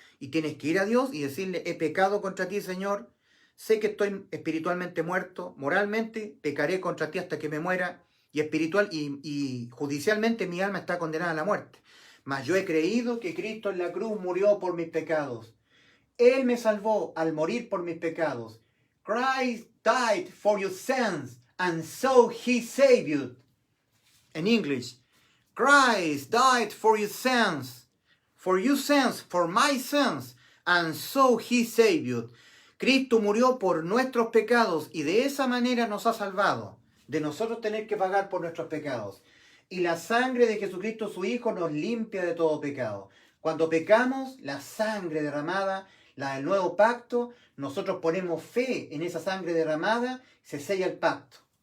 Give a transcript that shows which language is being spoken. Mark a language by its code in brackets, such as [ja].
[es] Y tienes que ir a Dios y decirle, he pecado contra ti, Señor, sé que estoy espiritualmente muerto, moralmente pecaré contra ti hasta que me muera, y espiritual y judicialmente mi alma está condenada a la muerte. Mas yo he creído que Cristo en la cruz murió por mis pecados. Él me salvó al morir por mis pecados. [en] Christ died for your sins, and so he saved you. In English, Christ died for your sins, for my sins, and so he saved you. [es] Cristo murió por nuestros pecados y de esa manera nos ha salvado, de nosotros tener que pagar por nuestros pecados. Y la sangre de Jesucristo, su Hijo, nos limpia de todo pecado. Cuando pecamos, la sangre derramada, la del nuevo pacto, nosotros ponemos fe en esa sangre derramada, se sella el pacto.